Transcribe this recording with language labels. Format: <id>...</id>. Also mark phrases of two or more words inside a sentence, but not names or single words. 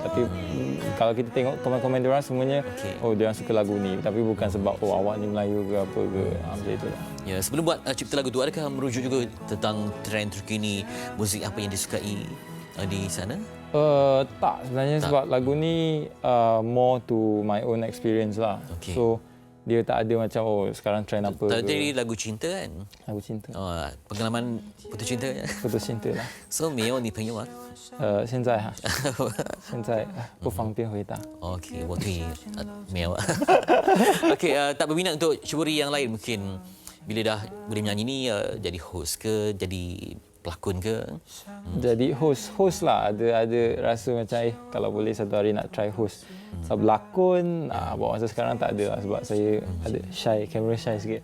<ms>Tapi kalau kita tengok komen-komen dia orang semuanya dia orang suka lagu ni, tapi bukan sebab awak ni Melayu ke apa ke macam itulah. Ya, sebelum buat cipta lagu tu, adakah merujuk juga tentang trend terkini muzik apa yang disukai di sana? Tak sebenarnya sebab lagu ni</ms> <en>more to my own experience</en> <ms>lah. So dia tak ada macam sekarang trend apa. Tadi lagu cinta kan? Lagu cinta. Pengalaman putus cinta. Putus cinta lah.</ms> <zh>So 没有女朋友吗？现在不方便回答。</zh> <ms>OK，</ms> <zh>我可以没有。</zh> <ms>OK， tak berminat untuk ceburi yang lain mungkin bila dah boleh menyanyi ni jadi host ke, jadi pelakon ke? Jadi host lah. Ada rasa macam kalau boleh satu hari nak try host. Berlakon, buat masa sekarang tak ada lah, sebab saya ada kamera shy sikit.</ms>